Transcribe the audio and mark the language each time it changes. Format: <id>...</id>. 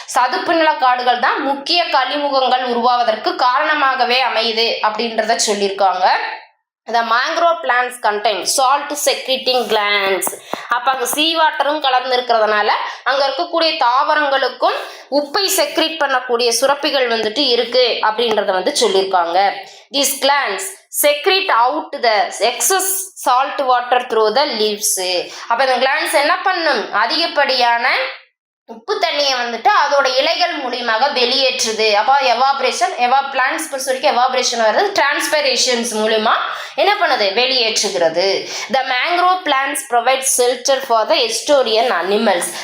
<ta>சதுப்பு நிலக்காடுகள் தான் முக்கிய கழிமுகங்கள் உருவாவதற்கு காரணமாகவே அமையுது அப்படின்றத சொல்லியிருக்காங்க.</ta> <en>The mangrove plants contain salt secreting glands.</en> <ta>அப்போ அங்கே சீ வாட்டரும் கலந்து இருக்கிறதுனால அங்கே இருக்கக்கூடிய தாவரங்களுக்கும் உப்பை செக்ரீட் பண்ணக்கூடிய சுரப்பிகள் வந்துட்டு இருக்கு அப்படின்றத வந்து சொல்லியிருக்காங்க.</ta> <en>These glands secrete out the excess salt water through the leaves.</en> <ta>அப்போ இந்த glands என்ன பண்ணும், அதிகப்படியான உப்பு தண்ணியை வந்துட்டு அதோட இலைகள் மூலியமாக வெளியேற்றுது. அப்போ பிளான்ட்ஸ் பொறுத்த வரைக்கும் எவாபரேஷன் வருது, டிரான்ஸ்பரேஷன்ஸ் மூலியமா என்ன பண்ணுது, வெளியேற்றுகிறது.</ta> <en>The mangrove plants provide shelter for the estuarine animals.</en>